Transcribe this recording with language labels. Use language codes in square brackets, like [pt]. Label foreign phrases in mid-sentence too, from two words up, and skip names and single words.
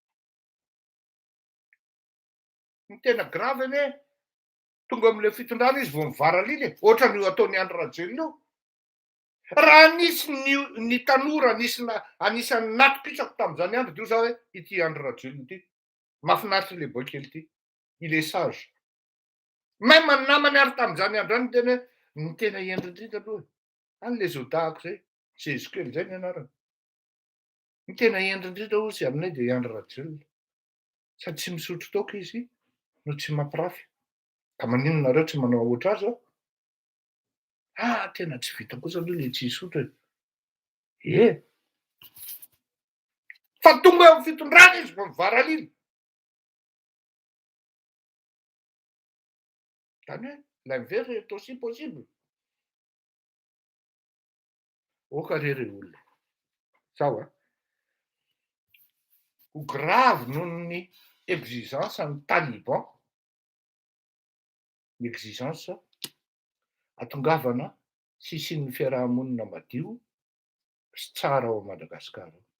[mg] Ny tena grave ane tonga am'le fitondrana izy vao mivara lily. Ohatran'io ataony Andry Rajoelina io. Raha nisy ny tanora anisan'ny nato-pisako tamin'izany andro dio zao hoe ity Andry Rajoelina ity. Mahafinaritra le boy kely ity. [fr] Il est sage. [mg] Même ny namany ary tamin'izany andro any tena ny tena endrindrindra aloha. Any le zodahako zay. Jezo kely zay ny anarany. Ny tena endrindrindra ozy aminay de Andry Rajoelina. Sady tsy misotro toaka izy no tsy mampirafy. Ka maninona nareo tsy manao ohatr' azy ao? Tena tsy vita kosa aloha le tsy hisotro. Fa tonga eo fitondrana izy vao mivara lily. [fr] Zany hoe l'inverse est aussi possible. [mg] Okarere olona. Sao ho grave noho ny exigence ny taliban. Ny exigence atongavana sisian'ny fiarahamonina madio sy tsara ao Madagasikara.